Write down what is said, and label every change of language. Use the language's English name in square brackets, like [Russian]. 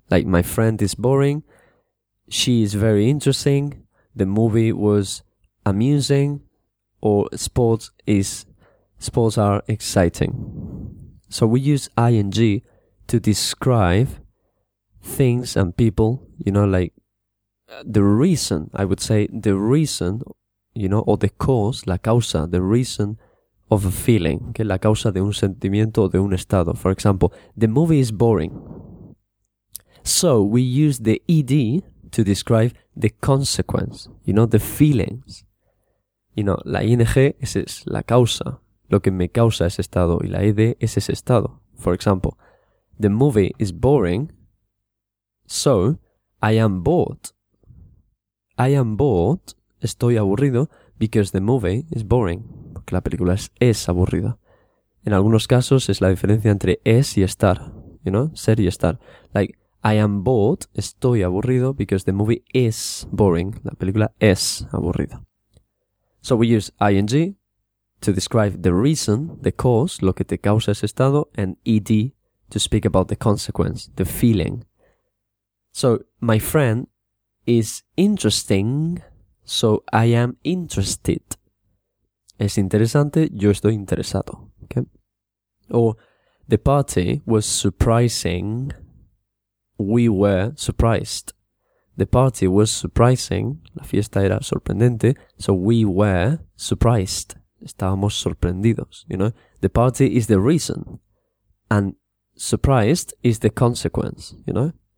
[English] Like, my friend is boring, she is very interesting, the movie was amusing, or sports are exciting. So we use ing to describe things and people, you know, like the reason, I would say the reason, you know, or the cause, [Spanish] la causa, [English] the reason of a feeling, okay? [Spanish] La causa de un sentimiento o de un estado. [English] For example, the movie is boring. So we use the ed to describe the consequence, you know, the feelings. [Spanish] y no, la ING esa es la causa, lo que me causa ese estado, y la ED es ese estado. [English] For example, the movie is boring, so I am bored. I am bored, [Spanish] estoy aburrido, [English] because the movie is boring, [Spanish] porque la película es aburrida. En algunos casos es la diferencia entre es y estar, [English] you know, [Spanish] ser y estar. [English] Like, I am bored, [Spanish] estoy aburrido, [English] because the movie is boring, [Spanish] la película es aburrida. [English] So we use ing to describe the reason, the cause, [Spanish] lo que te causa ese estado, [English] and ed to speak about the consequence, the feeling. So, my friend is interesting, so I am interested. [Spanish] Es interesante, yo estoy interesado. [English] Okay? Or, the party was surprising, we were surprised. The party was surprising, [Spanish] la fiesta era sorprendente, [English] so we were surprised. [Spanish] Estábamos sorprendidos, [English] you know. The party is the reason, and surprised is the consequence, you know.